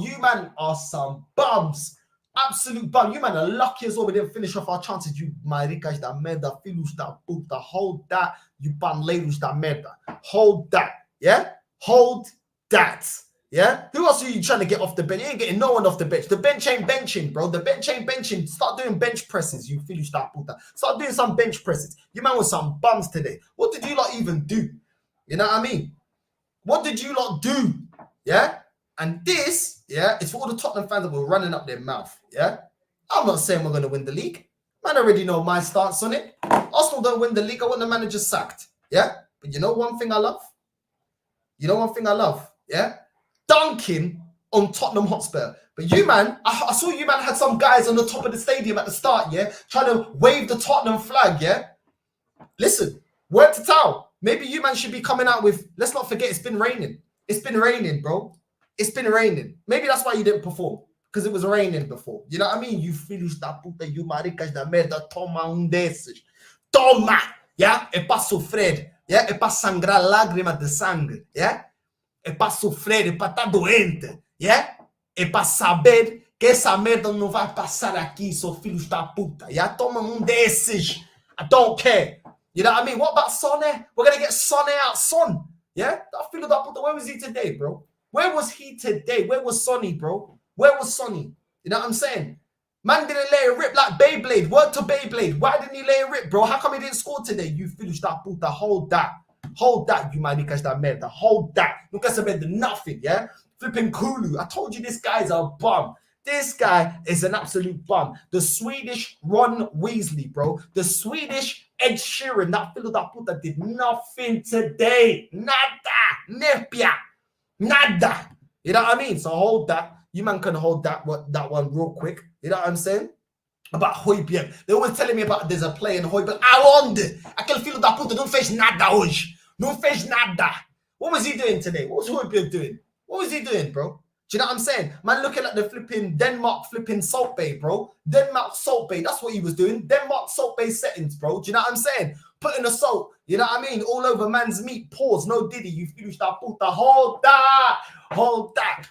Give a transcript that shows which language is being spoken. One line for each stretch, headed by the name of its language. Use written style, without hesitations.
English: You man are some bums. Absolute bum. You man are lucky as well we didn't finish off our chances. You
Portuguese: maricas da merda, filhos da puta.
English: Hold that, you
Portuguese: panleiros da merda.
English: Hold that, yeah? Hold that, yeah? Who else are you trying to get off the bench? You ain't getting no one off the bench. The bench ain't benching, bro. The bench ain't benching. Start doing bench presses, you
Portuguese: filhos da puta.
English: Start doing some bench presses. You man was some bums today. What did you lot even do? You know what I mean? What did you lot do? Yeah? And this, yeah, is for all the Tottenham fans that were running up their mouth, yeah? I'm not saying we're going to win the league. Man, I already know my stance on it. Arsenal don't win the league. I want the manager sacked, yeah? But you know one thing I love? Yeah? Dunking on Tottenham Hotspur. But you, man, I saw you, man, had some guys on the top of the stadium at the start, yeah? Trying to wave the Tottenham flag, yeah? Listen, word to towel. Maybe you, man, should be coming out with, let's not forget, it's been raining. It's been raining, bro. It's been raining. Maybe that's why you didn't perform. Because it was raining before. You know what I mean? You
Portuguese: filhos da puta, you maricas da merda, toma desses. Toma! Yeah? É para sofrer. Yeah? É para sangrar lágrimas de sangue. Yeah? É para sofrer, é para estar doente. Yeah? É para saber que essa merda não vai passar aqui, seu filhos da puta.
English: Yeah?
Portuguese: Toma desses.
English: I don't care. You know what I mean? What about Sonne? We're going to get Sonne out. Son. Yeah? That
Portuguese: filho da puta,
English: where was he today, bro? Where was he today? Where was Sonny, bro? Where was Sonny? You know what I'm saying? Man didn't lay a rip like Beyblade. Word to Beyblade. Why didn't he lay a rip, bro? How come he didn't score today? You finished that puta. Hold that. Hold that, you
Portuguese: maricas da merda.
English: Hold that. Look at some nothing, yeah? Flipping Kulu. I told you this guy's a bum. This guy is an absolute bum. The Swedish Ron Weasley, bro. The Swedish Ed Sheeran. That
Portuguese: filo da puta
English: did nothing today. Nada. Nepia. Nada. You know what I mean? So hold that. You man can hold that one real quick. You know what I'm saying? About Højbjerg. They're always telling me about there's a play in Højbjerg.
Portuguese: Aonde? Aquele filho da puta não fez nada hoje. Não fez nada.
English: What was he doing today? What was Højbjerg doing? What was he doing, bro? Do you know what I'm saying? Man, looking at the flipping Denmark flipping Salt Bay, bro. Denmark Salt Bay. That's what he was doing. Denmark Salt Bay settings, bro. Do you know what I'm saying? Putting the salt, you know what I mean? All over man's meat. Pause. No diddy. You finished that puta. Hold that. Hold that.